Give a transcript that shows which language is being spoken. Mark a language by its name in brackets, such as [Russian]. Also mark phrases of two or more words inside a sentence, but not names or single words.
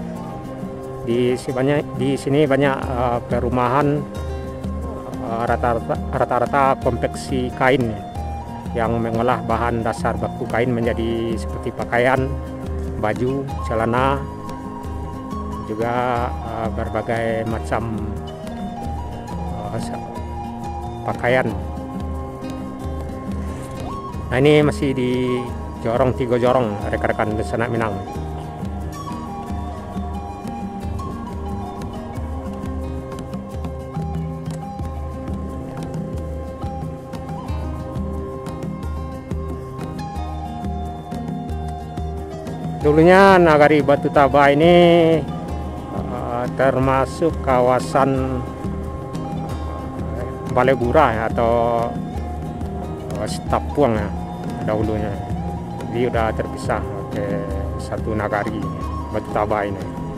[Indonesian] Di sini banyak perumahan, rata-rata konveksi kain yang mengolah bahan dasar baku kain menjadi seperti pakaian, baju, celana, juga berbagai macam pakaian. Nah, ini masih di Jorong Tigo Jorong, rekan-rekan di Sanak Minang. Dulunya Nagari Batu Taba ini termasuk kawasan Balegura atau Setapuang ya dahulunya. Jadi udah terpisah ke satu Nagari Batu Taba ini.